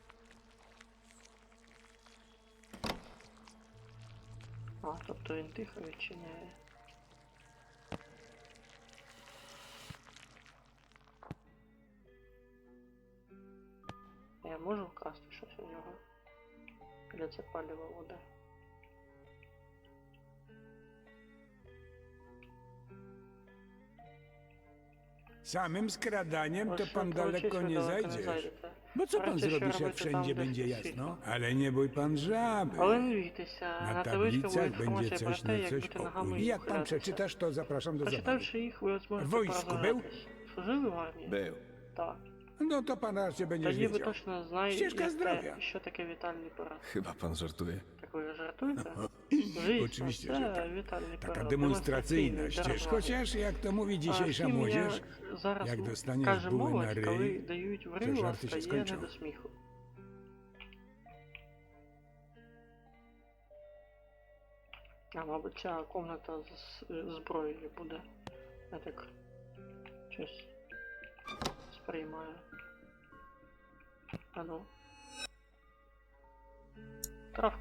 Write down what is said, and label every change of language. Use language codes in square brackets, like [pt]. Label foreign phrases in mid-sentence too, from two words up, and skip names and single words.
[uk] Тобто він тихо відчиняє. Я можу вкрасти щось у нього? Для це палива вода. [pl] Samym skradaniem to [uk] Ось [pl] pan [uk] от [pl] daleko [uk] ви [pl] nie [uk] далеко [pl] zajdziesz. [uk] зайдете. [pl] Bo co pan Raczej się zrobisz, jak robicie wszędzie tam, będzie gdzie jasno? świetno. Ale nie bój pan żaby. [uk] Але не бійтеся, [pl] Na [uk] на табличках буде [pl] tablicach będzie [uk] інформація про [pl] coś [uk] те, [pl] na [uk] як [pl] coś [uk] бути [pl] o [uk] ногами [pl] I [uk] і [pl] jak pan [uk] ухилятися. [pl] przeczytasz, to zapraszam do zabawy. [uk] Прочитавши їх, ви зможете В війську був? порозумітись. Служили в армії? [pl] Był. [uk] Так. [pl] No to pan raczej będziesz [uk] Тоді ви [pl] wiedział. [uk] точно знаєте, [pl] Ścieżka zdrowia. [uk] що таке вітальний парад. [pl] Chyba pan żartuje. [uk] Так ви жартуєте? Звісно, [pl] Oczywiście, [uk] це [pl] że tak. [uk] вітальний [pl] Taka [uk] період, [pl] demonstracyjność, [uk] демонстраційний, [pl] czyż? [uk] для [pl] Chociaż, jak to mówi dzisiejsza [uk] Втім, [pl] młodzież, [uk] як зараз [pl] jak dostaniesz [uk] каже [pl] buły na [uk] молодь, коли [pl] ryj, [uk] дають в [pl] to [uk] рила, [pl] żarty się [uk] стає не [pl] skończą. [uk] до сміху. А, мабуть, ця комната з зброєю буде. Я так щось сприймаю. А ну. Травка.